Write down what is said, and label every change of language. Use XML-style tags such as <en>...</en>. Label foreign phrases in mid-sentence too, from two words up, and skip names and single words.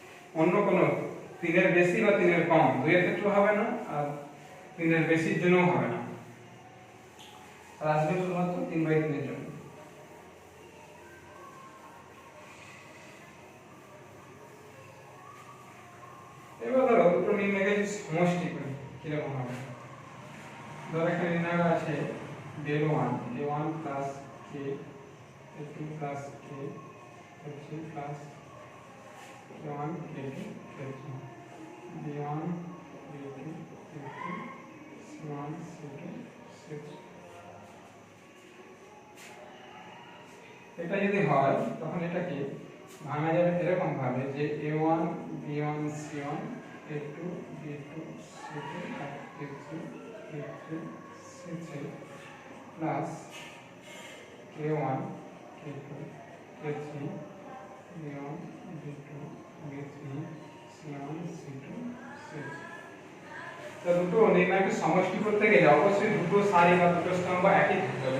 <bn>অন্য কোনো 3 এর বেশি বা 3 এর কম দুইয়ের ক্ষেত্রে হবে না, আর 3 এর বেশির জন্যও হবে না, আর আসবে শুধুমাত্র 3/3 এর জন্য। এবার ধরো দুটো নির্ণয়কে যদি সমষ্টি করি কিরকম হবে। ধরো এখানে নির্ণয় আছে del 1 a1 plus k a2 plus k a3 plus a1 k2 k3 b1 b2 b3 c1 c2 c3। এটা যদি হয় তখন এটাকে ভাঙা যাবে এরকম ভাবে যে a1 b1 c1 a2 b2 c2 আর a3 a3 c3 plus k1 k2 k3 b1 b2 b3 c1 c2 c3। তো দুটো নির্ণয়কে সমষ্টি করতে গেলে অবশ্যই দুটো সারি বা দুটো স্তম্ভ একই থাকতে হবে।</bn>